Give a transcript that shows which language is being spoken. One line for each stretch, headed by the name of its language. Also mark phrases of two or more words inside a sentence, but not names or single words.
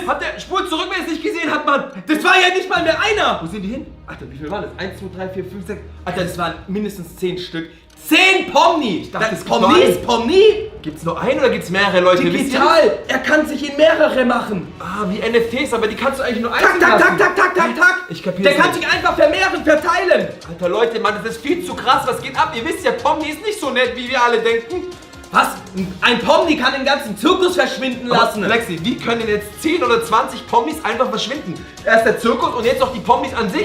German: Hat der Spur zurück, wenn er es nicht gesehen hat, Mann. Das war ja nicht mal mehr einer. Wo sind die hin? Alter, wie viel waren das? 1, 2, 3, 4, 5, 6. Alter, das waren mindestens 10 Stück. 10 Pomni! Ich dachte, es gibt Pomni nur ist Pomni? Gibt's nur einen oder gibt's mehrere Leute? Wisst ihr Digital! Er kann sich in mehrere machen. das? Ah, wie NFTs, aber die kannst du eigentlich nur Tak, einzeln tak, lassen. tak, tak, tak, tak, tak. Ich kapier's Der kann nicht. sich einfach vermehren, verteilen. Alter, Leute, Mann, das ist viel zu krass. Was geht ab? Ihr wisst ja, Pomni ist nicht so nett, wie wir alle denken. Was? Ein Pomni kann den ganzen Zirkus verschwinden lassen. Flexi, wie können denn jetzt 10 oder 20 Pomnis einfach verschwinden? Erst der Zirkus und jetzt noch die Pomnis an sich.